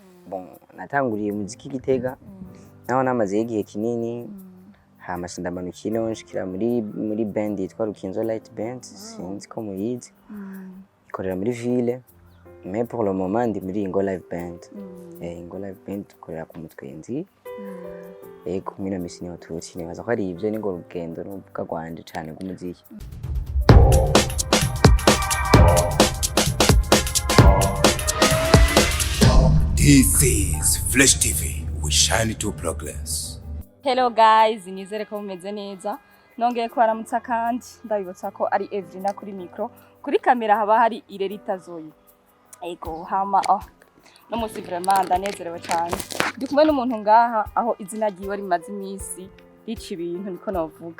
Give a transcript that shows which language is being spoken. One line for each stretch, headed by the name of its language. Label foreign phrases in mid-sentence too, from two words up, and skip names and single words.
Rundi: bon natanguriye muziki Gitega naho namaze igihe kinini hama sindamanuka ino nshikira muri band yitwa Rukinzo Light Band sinzi ko muyizi ikorera muri ville
French: mais pour le moment
Rundi: ndi muri Ingo Live Band Ingo Live Band ikorera ku Mutwenzi ego mina misi niho tuci nibaza ko ari ivyo ni ngo rugendo n'uvuga gwanje cane rw'umuziki.
English: This is Flash TV. We shine to progress. Hello guys,
Rundi: nizere ko mumeze neza. Nongeye kwaramutsa kandi ndabibutsa ko ari Evrina kuri micro. Kuri kamera haba hari Irerita Zoyi. Ego hama no musi vraiment ndanezerewe cyane. Ndi kumwe n'umuntu ngaha aho izina ryiwe rimaze imisi rica ibintu niko navuga.